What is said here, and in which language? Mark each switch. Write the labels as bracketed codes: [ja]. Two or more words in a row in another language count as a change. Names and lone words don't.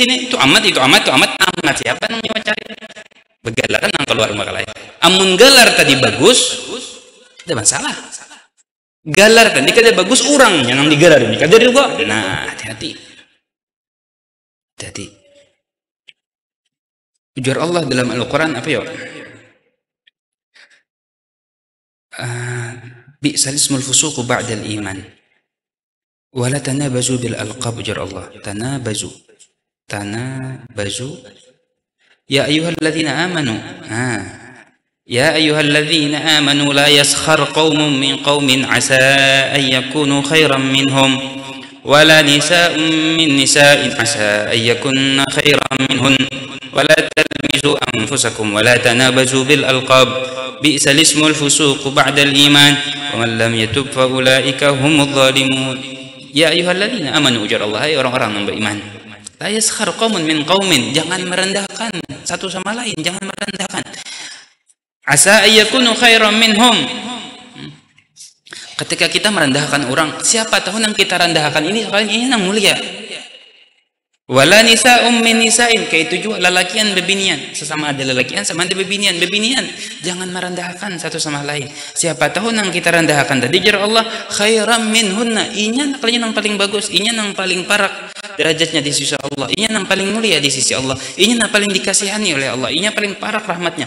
[bjn] Itu amat siapa nang nyawa cari? Begalaran nang keluar rumah lain. Amun galar tadi bagus, ada masalah. Galar tadi kada bagus, orangnya nang digalar ini kada ridha. Nah, hati-hati. Jadi ujar Allah dalam Al-Quran apa ya? [ar] بئس الاسم الفسوق بعد الإيمان ولا تنابزوا بالألقاب, [bjn] ujar Allah. [ar] تنابزوا يا أيها الذين آمنوا يا أيها الذين آمنوا لا يسخر قوم من قوم عسى أن يكونوا خيرا منهم ولا نساء من نساء عسى أن يكن خيرا منهن ولا تلمزوا أنفسكم ولا تنابزوا بالألقاب بئس الاسم الفسوق بعد الإيمان ومن لم يتب فأولئك هم الظالمون. يا أيها الذين آمنوا, [bjn] ujar Allah, [id] hai orang-orang yang beriman, [ar] لا يسخر قوم من قوم, [id] jangan merendahkan satu sama lain, jangan merendahkan. [ar] عسى أن يكونوا خيرا منهم, [id] ketika kita merendahkan orang, siapa tahu yang kita rendahkan ini yang mulia. [ar] ولا نساء من نساء, [bjn] kaitu juga lalakian bebinian, sesama ada lalakian sama ada bebinian. Jangan merendahkan satu sama lain. Siapa tahu nang kita rendahkan tadi jar Allah [ar] خيرا منهن, [bjn] inya nakalinya nang paling bagus, inya nang paling parak derajatnya di sisi Allah, inya nang paling mulia di sisi Allah, inya nang paling dikasihani oleh Allah, inya paling parak rahmatnya.